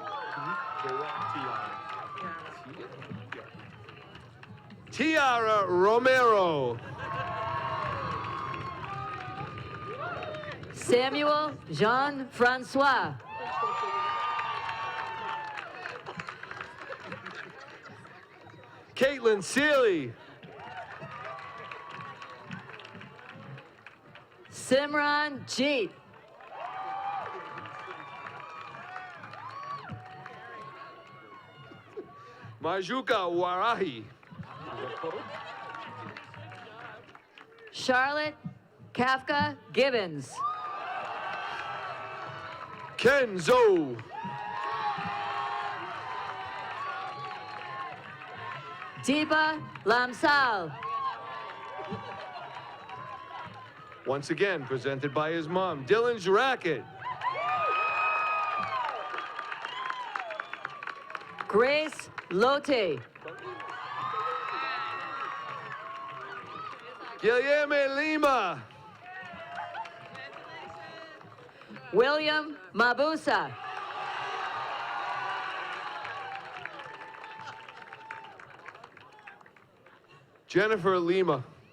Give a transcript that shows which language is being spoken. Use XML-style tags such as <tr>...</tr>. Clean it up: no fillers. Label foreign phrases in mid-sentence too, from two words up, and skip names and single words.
<en>Tiara Romero. Samuel Jean-Francois. Caitlin Seeley. Simran Jeet. Majuka Warahi. Charlotte Kafka Gibbons. Ken Zoe. Deepa Lamsal. Once again, presented by his mom, Dylan Racket. Grace Lote. Guilherme Lima. William Mabusa. Jennifer Lima.</en>